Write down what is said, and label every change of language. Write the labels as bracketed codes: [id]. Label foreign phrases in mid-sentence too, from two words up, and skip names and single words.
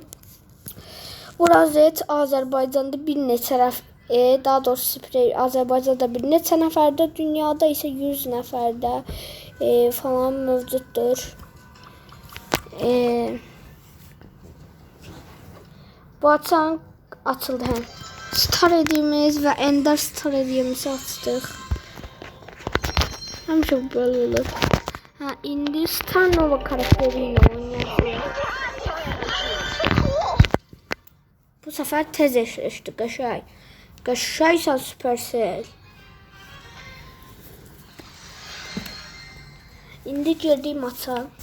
[az] Bu rozet Azərbaycanda bir neçə daha doğrusu sprey Azərbaycanda bir neçə nəfərdə, dünyada isə 100 nəfərdə falan mövcuddur. Bu açan açıldı həm. Star hediyemiz və Ender Star hediyemizi açdıq. Həmişə böyle olur. İndi Star Nova karakteri ilə oynayacağıq. Bu sefer tez eşleşti. Qaşay. Qaşaysan Supercell. İndi girdik maça.